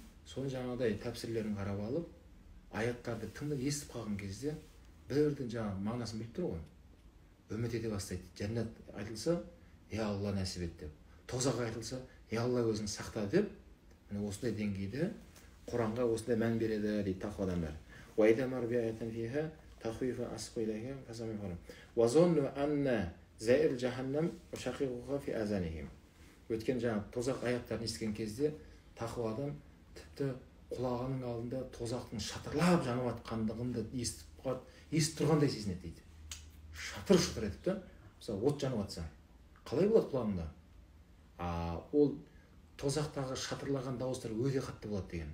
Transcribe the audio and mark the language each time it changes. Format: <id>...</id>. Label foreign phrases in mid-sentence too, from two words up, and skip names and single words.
<kk>Соны жаңағыдай тәпсірлерін қарап алып, аяттарды тыңдап естіп қалған кезде бірден жаңағы мағынасын біліп тұр ғой. Үміт ете бастайды. Жәннат айтылса, Алла нәсіп ет деп. Тозақ айтылса, Алла өзің сақта деп, міне осындай деңгейде Құранға осындай мән береді дейді тақуа адамдар.</kk> <ar>وَإِذَا مَرُّوا بِآيَةٍ فِيهَا تَخْوِيفٌ أَسْقُوا إِلَيْهَا فَسَمِعُوا وَظَنُّوا أَنَّ زَائِرَ جَهَنَّمَ وَشَقِيقُهَا فِي آذَانِهِمْ.</ar> <kk>Өткен жаңа тозақ аяттарын естіген кезде тақуа адам тіпті құлағының алдында тозақтың шатырлап жанып жатқандығын да естіп тұрғандай сезінеді дейді. шатыр етіп та, мысалы от жанып жатса қалай болады құлағыңда? Ол тозақтағы шатырлаған дауыстар өте қатты болады деген.</kk>